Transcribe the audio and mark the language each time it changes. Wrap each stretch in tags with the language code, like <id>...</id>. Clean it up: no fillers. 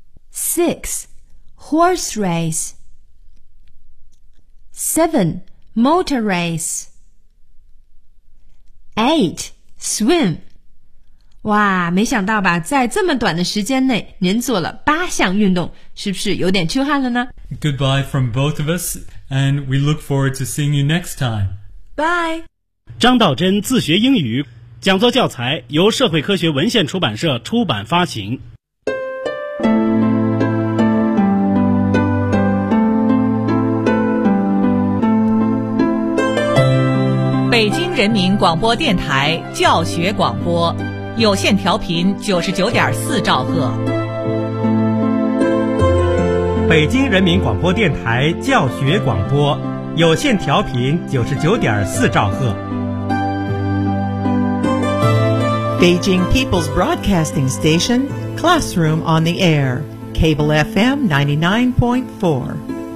<en>Six, horse race. Seven, motor race. Eight, swim.</en> <zh>哇，没想到吧，在这么短的时间内，您做了八项运动，是不是有点出汗了呢？</zh> <en>Goodbye from both of us, and we look forward to seeing you next time. Bye.</en> <zh>张道真自学英语，讲座教材由社会科学文献出版社出版发行。北京人民广播电台教学广播，有线调频99.4兆赫。北京人民广播电台教学广播，有线调频99.4兆赫。</zh> <en>Beijing People's Broadcasting Station, Classroom on the Air, Cable FM 99.4</en>